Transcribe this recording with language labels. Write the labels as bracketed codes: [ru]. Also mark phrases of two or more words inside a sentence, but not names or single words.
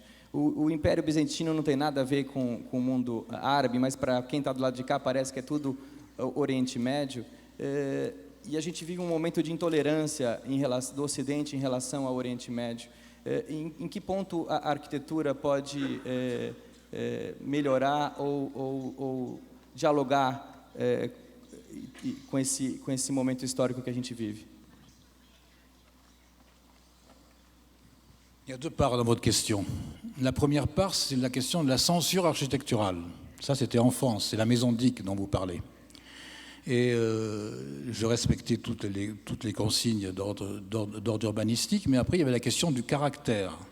[pt] O Império Bizantino não tem nada a ver com o mundo árabe, mas para quem está do lado de cá parece que é tudo Oriente Médio, e a gente vive um momento de intolerância do Ocidente em relação ao Oriente Médio. Em que ponto a arquitetura pode melhorar ou dialogar com esse momento histórico que a gente vive? [fr] Il y a deux parts dans votre question. La première part, c'est la question de la censure architecturale. Ça, c'était en France, c'est la maison Dick dont vous parlez. Et je respectais toutes les consignes d'ordre urbanistique, mais après il y avait la question du caractère.